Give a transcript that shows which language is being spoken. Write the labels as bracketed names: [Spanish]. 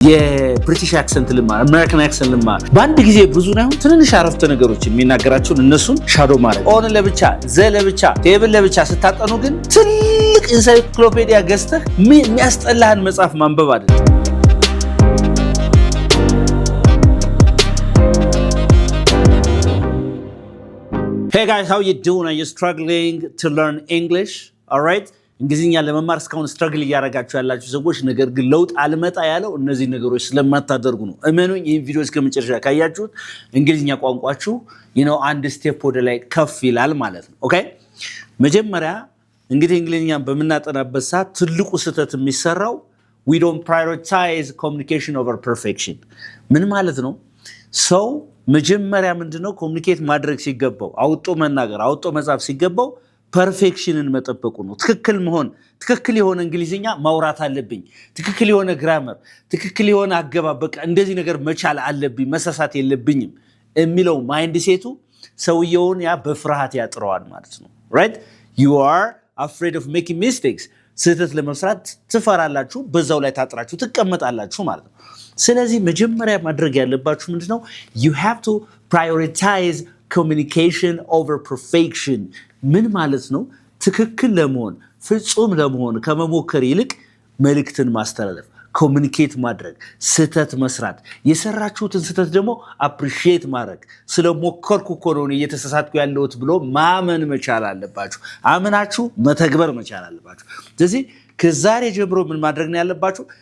[Amharic] የብሪቲሽ አክሰንት ልማር አሜሪካን አክሰንት ልማር በአንድ ጊዜ ብዙ ነው ትንንሽ አረፍተ ነገሮች የሚናገራቸውን እነሱን ሻዶ ማድረግ ኦን ለብቻ ዘ ለብቻ ቴብል ለብቻ ስታጠኑ ግን ትልቅ ኢንሳይክሎፔዲያ ገዝተህ የሚያስጠላህን መጽሐፍ ማንበብ አይደለም። [English] Hey guys, how you doing? Are you struggling to learn English? All right? [Amharic] እንግሊዝኛ ለመማር እስካሁን ስትራግል እያደረጋችሁ ያላችሁ ሰዎች ነገር ግን ለውጥ አልመጣ ያለው እነዚህ ነገሮች ስለማታደርጉ ነው። እመኑኝ ይህ ቪዲዮ እስከ መጨረሻ ካያችሁት እንግሊዝኛ ቋንቋችሁ አንድ ስቴፕ ወደ ላይ ከፍ ይላል ማለት ነው። ኦኬ መጀመሪያ እንግዲህ እንግሊዝኛን በመናጠናበት ሰዓት ትልቁ ስህተት የሚሰራው [English] we don't prioritize communication over perfection። [Amharic] ምን ማለት ነው? ሰው መጀመሪያ ምንድነው ኮሙኒኬት ማድረግ ሲገባው አውጦ መናገር አውጦ መጻፍ ሲገባው ፐርፌክሽንን መጠበቁ ነው። ትክክል መሆን ትክክል የሆነ እንግሊዝኛ ማውራት አለብኝ፣ ትክክል የሆነ ግራመር፣ ትክክል የሆነ አገባብ፣ በቃ እንደዚህ ነገር መቻል አለብኝ፣ መሳሳት የለብኝም የሚለው ማይንድ ሴቱ ሰውየውን ያ በፍርሃት ያጥረዋል ማለት ነው። [English] right you are afraid of making mistakes። [Amharic] ስህተት ለመስራት ትፈራላችሁ፣ በዛው ላይ ታጥራችሁ ትቀመጣላችሁ ማለት ነው። ስለዚህ መጀመሪያ ማድረግ ያለባችሁ ምንድነው? [English] you have to prioritize communication over perfection። [Amharic] ምን ማለት ነው? ትክክል ለመሆን ፍጹም ለመሆን ከመሞከር ይልቅ መልእክትን ማስተላለፍ፣ ኮሙኒኬት ማድረግ፣ ስህተት መስራት፣ የሰራችሁትን ስህተት ደግሞ አፕሪሺየት ማድረግ፣ ስለሞከርኩ እኮ ነው እየተሳሳትኩ ያለሁት ብሎ ማመን መቻል አለባችሁ። አምናችሁ መተግበር መቻል አለባችሁ። ስለዚህ ከዛሬ ጀምሮ ምን ማድረግ ነው ያለባችሁ?